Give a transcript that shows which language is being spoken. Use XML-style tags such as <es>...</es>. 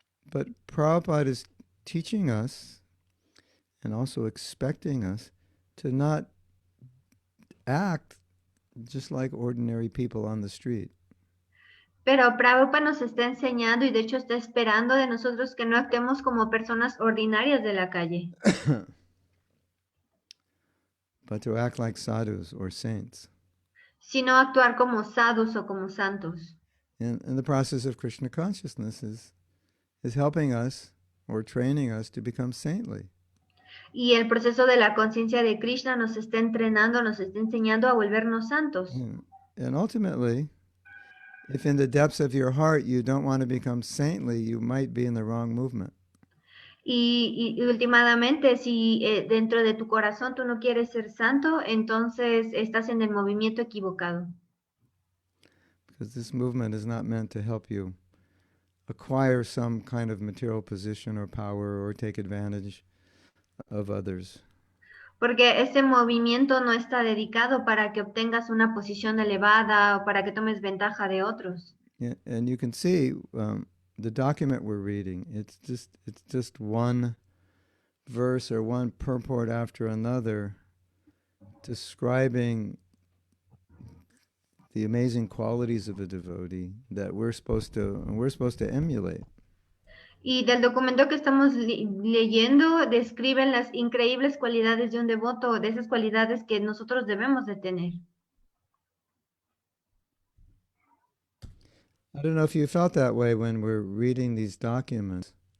<en>But Prabhupada is teaching us and also expecting us to not act just like ordinary people on the street.</en> <es>Pero Prabhupada nos está enseñando y de hecho está esperando de nosotros que no actuemos como personas ordinarias de la calle,</es> <en>But to act like sadhus or saints.</en> <es>sino actuar como sadhus o como santos.</es> <en>And the process of Krishna consciousness is helping us or training us to become saintly.</en> <es>Y el proceso de la conciencia de Krishna nos está entrenando, nos está enseñando a volvernos santos.</es> <en>And ultimately, if in the depths of your heart you don't want to become saintly, you might be in the wrong movement.</en> <es>Y últimamente, si dentro de tu corazón tú no quieres ser santo, entonces estás en el movimiento equivocado.</es> <en>Because this movement is not meant to help you acquire some kind of material position or power or take advantage of others.</en> <es>Porque este movimiento no está dedicado para que obtengas una posición elevada o para que tomes ventaja de otros.</es> <en>And you can see the document we're reading. It's just one verse or one purport after another, describing the amazing qualities of a devotee that we're supposed to emulate.</en> <es>Y del documento que estamos leyendo describen las increíbles cualidades de un devoto, de esas cualidades que nosotros debemos de tener.</es> <en>I don't know if you felt that way when we're reading these documents,</en>